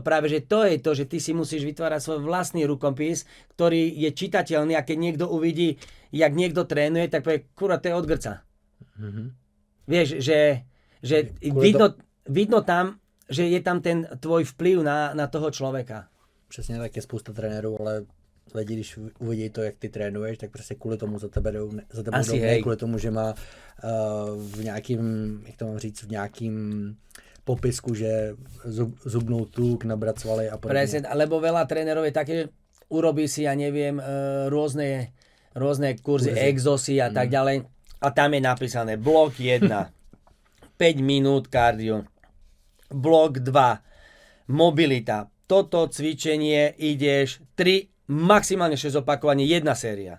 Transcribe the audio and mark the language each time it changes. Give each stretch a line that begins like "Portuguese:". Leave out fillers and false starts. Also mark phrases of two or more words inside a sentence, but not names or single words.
Slovak: Práve, že to je to, že ty si musíš vytvárať svoj vlastný rukopis, ktorý je čitateľný a keď niekto uvidí, jak niekto trénuje, tak povie, kurva, to je od grca. Vieš, že vidno tam, že je tam ten tvoj vplyv na toho človeka.
Czech: Přesně tak je spousta trenérů, ale lidi, když uvidí to, jak ty trénuješ, tak prostě kvůli tomu za tebe jdou ne kvůli tomu, že má v nějakým, jak to mám říct, v nějakým popisku, že zubnou tuk, nabrat svaly a podobně.
Slovak: Presne, lebo veľa trénerov je také, že urobí si, ja neviem, rôzne kurzy, exosy a tak ďalej. A tam je napísané blok 1, 5 minút kardio, blok 2, mobilita. Toto cvičenie ideš 3, maximálne 6 opakovaní, 1 séria.